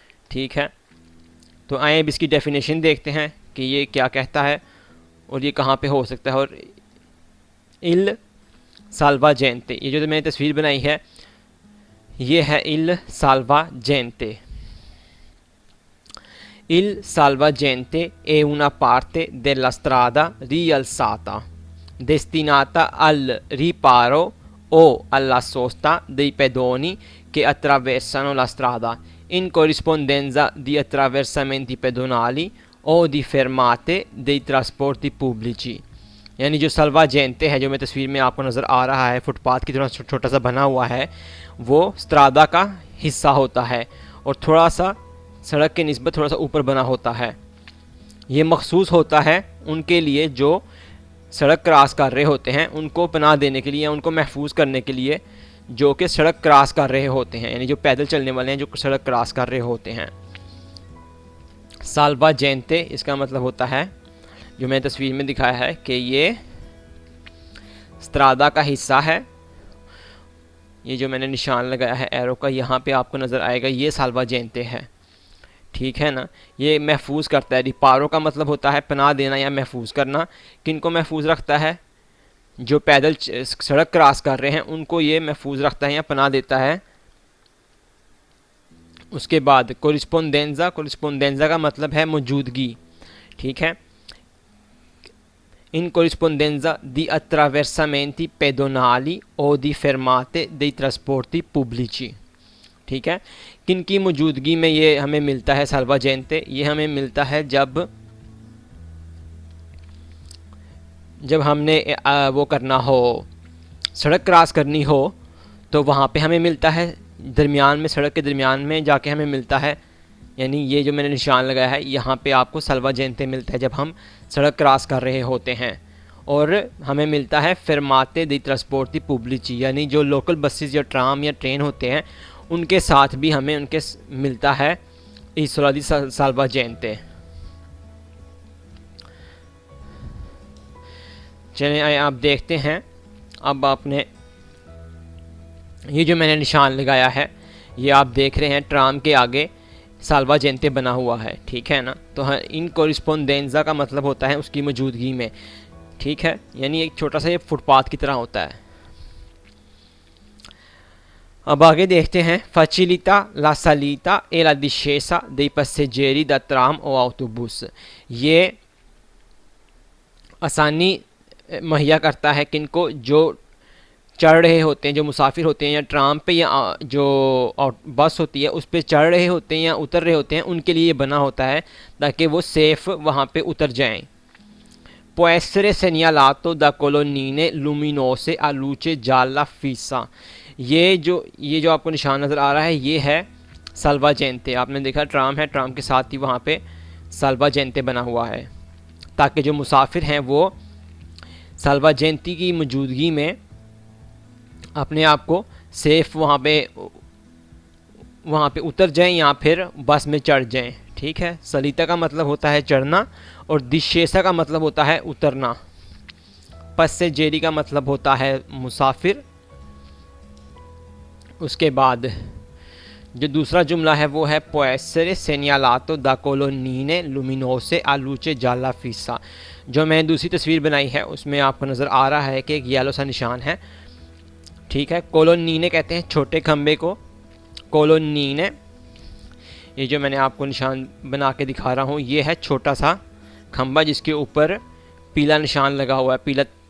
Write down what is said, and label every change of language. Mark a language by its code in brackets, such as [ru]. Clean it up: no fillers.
[hi] ठीक है, तो आए अब इसकी डेफिनेशन देखते हैं कि ये क्या कहता है और ये कहाँ पे हो सकता है। और इल साल्वाजेंते, ये जो मैंने तस्वीर बनाई है ये है इल साल्वाजेंते। [it] Il salvagente è una parte della strada rialzata, destinata al riparo o alla sosta dei pedoni che attraversano la strada, in corrispondenza di attraversamenti pedonali o di fermate dei trasporti pubblici। [hi] यानी जो सल्वाजेंटे है जो मैं तस्वीर में आपको नज़र आ रहा है, फुटपाथ की तरह छोटा सा बना हुआ है, वो स्ट्रादा का हिस्सा होता है और थोड़ा सा सड़क के निस्बत थोड़ा सा ऊपर बना होता है। ये मखसूस होता है उनके लिए जो सड़क क्रॉस कर रहे होते हैं, उनको पनाह देने के लिए या उनको महफूज करने के लिए जो कि सड़क क्रॉस कर रहे होते हैं, यानी जो पैदल चलने वाले हैं जो सड़क क्रॉस कर रहे होते हैं। साल्वाजेंटे इसका मतलब होता है जो मैंने तस्वीर में दिखाया है कि ये स्ट्रादा का हिस्सा है। ये जो मैंने निशान लगाया है एरो का, यहाँ पे आपको नज़र आएगा, ये साल्वाजेंटे है। ठीक है ना, ये महफूज करता है। रिपारो का मतलब होता है पनाह देना या महफूज करना। किन को महफूज रखता है? जो पैदल सड़क क्रॉस कर रहे हैं उनको ये महफूज रखता है या पनाह देता है। उसके बाद कोरिस्पोंडेंजा का मतलब है मौजूदगी। ठीक है, [it] in corrispondenza di attraversamenti pedonali o di fermate dei trasporti pubblici। [hi] ठीक है, किन की मौजूदगी में ये हमें मिलता है साल्वाजेंटे? ये हमें मिलता है जब हमने वो करना हो, सड़क क्रॉस करनी हो, तो वहाँ पे हमें मिलता है दरमियान में, सड़क के दरमियान में जाके हमें मिलता है। यानी ये जो मैंने निशान लगाया है यहाँ पे आपको साल्वाजेंटे मिलता है जब हम सड़क क्रॉस कर रहे होते हैं। और हमें मिलता है फेरमाते दी ट्रांसपोर्टी पुब्लिची, यानी जो लोकल बसेस या ट्राम या ट्रेन होते हैं उनके साथ भी हमें उनके मिलता है इsola di साल्वाजेंटे। चलिए आप देखते हैं, अब आपने ये जो मैंने निशान लगाया है ये आप देख रहे हैं ट्राम के आगे साल्वाजेंटे बना हुआ है। ठीक है ना, तो हाँ, इन कोरिस्पोंडेंजा का मतलब होता है उसकी मौजूदगी में। ठीक है, यानी एक छोटा सा ये फुटपाथ की तरह होता है। अब आगे देखते हैं [it] facilita la salita e la discesa dei passeggeri da tram o autobus। [hi] ये आसानी मुहैया करता है किनको? जो चढ़ रहे होते हैं, जो मुसाफिर होते हैं या ट्राम पे या जो बस होती है उस पर चढ़ रहे होते हैं या उतर रहे होते हैं, उनके लिए बना होता है ताकि वो सेफ़ वहाँ पे उतर जाएं। [it] Può essere segnalato da colonnine luminose a luce gialla fissa। [hi] ये जो आपको निशान नज़र आ रहा है ये है साल्वाजेंटे। आपने देखा ट्राम है, ट्राम के साथ ही वहाँ पे साल्वाजेंटे बना हुआ है ताकि जो मुसाफिर हैं वो साल्वाजेंटे की मौजूदगी में अपने आप को सेफ़ वहाँ पे उतर जाएं या फिर बस में चढ़ जाएं। ठीक है, सलीता का मतलब होता है चढ़ना और दिशेसा का मतलब होता है उतरना। पस्सेजेरी का मतलब होता है मुसाफिर। उसके बाद जो दूसरा जुमला है वो है [it] può essere segnalato da colonnine luminose a luce gialla fissa। [hi] जो मैंने दूसरी तस्वीर बनाई है उसमें आपको नज़र आ रहा है कि एक येलो सा निशान है। ठीक है, कोलोनीने कहते हैं छोटे खंबे को, कोलोनीने। ये जो मैंने आपको निशान बना के दिखा रहा हूँ ये है छोटा सा खंबा जिसके ऊपर पीला निशान लगा हुआ है, पीला